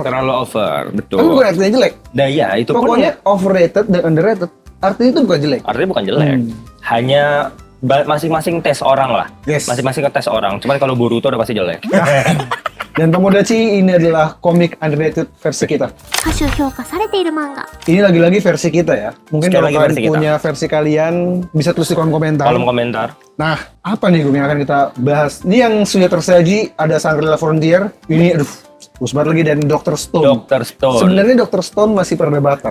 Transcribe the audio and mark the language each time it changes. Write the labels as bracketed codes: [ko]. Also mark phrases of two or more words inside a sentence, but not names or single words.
[id] Terlalu over, betul. Tapi bukan artinya jelek. Nah iya, itu Pokoknya overrated dan underrated. Artinya itu bukan jelek. pun artinya bukan jelek. Hanya masing-masing tes orang lah. Yes. Masing-masing tes orang. Cuman kalau Boruto udah pasti jelek. Dan Tomodachi ini adalah komik underrated versi kita. [ja] 歌手評価されている漫画 [id] Ini lagi-lagi versi kita ya. Mungkin Sekali kalau lagi kalian versi kita. punya versi kalian bisa tulis di kolom komentar. Kolom komentar. Nah, apa nih Gum, yang akan kita bahas? Ini yang sudah tersaji ada Shangri-La Frontier. Ini aduh, bagus banget lagi, dan Dr. Stone. Dr. Stone. Sebenarnya Dr. Stone masih perdebatan.